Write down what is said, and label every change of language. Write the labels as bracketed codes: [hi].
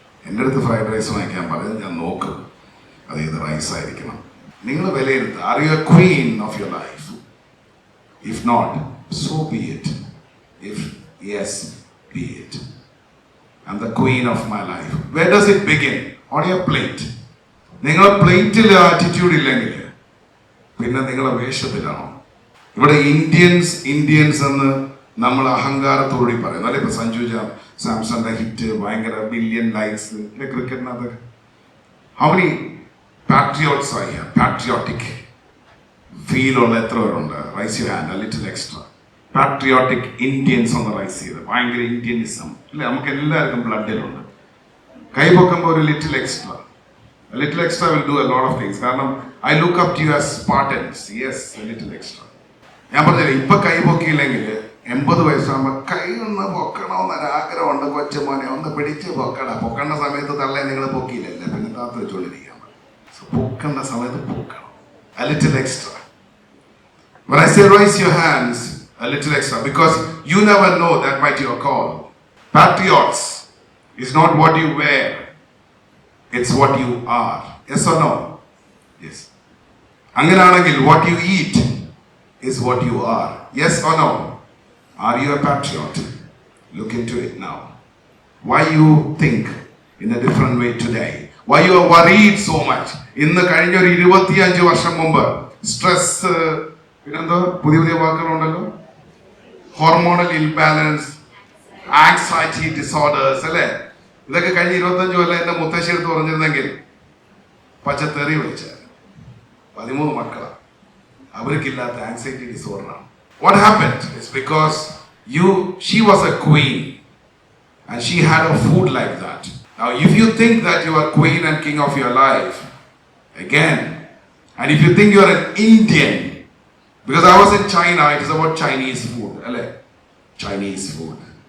[ml] എൻ്റെ അടുത്ത് fried rice വാങ്ങിക്കാൻ പറയുന്നത് ഞാൻ നോക്കും അത് ഏത് റൈസ് ആയിരിക്കണം. നിങ്ങൾ വിലയിരുത്തുക. [en] Are you a queen of your life? If not, so be it. If yes, be it. I'm the queen of my life. Where does it begin? On your plate. [ml] നിങ്ങളുടെ പ്ലേറ്റിൽ ആറ്റിറ്റ്യൂഡ് ഇല്ലെങ്കിൽ പിന്നെ നിങ്ങളുടെ വേഷത്തിലാണോ? ഇവിടെ Indians എന്ന് നമ്മൾ അഹങ്കാരത്തോടെ പറയുന്നു അല്ലെ. ഇപ്പൊ സഞ്ജു സാംസന്റെ ഹിറ്റ് ഭയങ്കര ബില്യൺ ലൈക്സ് ക്രിക്കറ്റിനകത്ത്. [en] how many patriots [ml] ആയി പാട്രിയോട്ടിക് ഫീൽ ഉള്ള എത്ര പേരുണ്ട്? [en] Raise your hand. [ml] Little extra patriotic Indians ഒന്ന് റൈസ് ചെയ്ത് ഭയങ്കര ഇന്ത്യനിസം അല്ലെ, നമുക്ക് എല്ലാവർക്കും ബ്ലഡിലുണ്ട്. കൈപൊക്കുമ്പോൾ ഒരു [en] Little extra. Little extra will do a lot of things. [ml] കാരണം [en] I look up to you as Spartans. Yes, little extra. [ml] ഞാൻ പറഞ്ഞില്ല, ഇപ്പൊ കൈ പൊക്കിയില്ലെങ്കിൽ 80 വയസ്സാകുമ്പോൾ കൈ ഒന്ന് പൊക്കണമെന്നൊരാഗ്രഹമുണ്ട്. കൊച്ചുമോനെ ഒന്ന് പിടിച്ച് പൊക്കേണ്ട സമയത്ത് തള്ളേ നിങ്ങൾ പൊക്കിയില്ലല്ലേ, പിന്നെ താത്ത് വെച്ചുകൊണ്ടിരിക്കാൻ പറ്റും. പൊക്കേണ്ട സമയത്ത് പൊക്കണം. [en] A little extra. When I say raise your hands, a little extra, because you never know, that might be your call. Patriots is not what you wear, it's what you are. Yes or no? Yes. Angananagil, what you eat is what you are. Yes or no? Are you a patriot? Look into it now. Why you think in a different way today? Why you are worried so much? [ml] ഇന്ന് കഴിഞ്ഞ ഒരു 25 വർഷം മുമ്പ് stress, പിന്നെന്തോ പുതിയ വാക്കുകളുണ്ടല്ലോ, hormonal imbalance, anxiety disorders അല്ലേ, ഇതൊക്കെ കഴിഞ്ഞ 25 കൊല്ലം എന്റെ മുത്തശ്ശി എടുത്ത് പറഞ്ഞിരുന്നെങ്കിൽ പച്ചത്തെറി വിളിച്ച 13 മക്കളാണ്, അവർക്കില്ലാത്ത anxiety ഡിസോർഡറാണ്. [en] What happened is because she was a queen and she had a food like that. Now if you think that you are queen and king of your life again, and if you think you are an Indian, because I was in China, it is about Chinese food, Chinese food.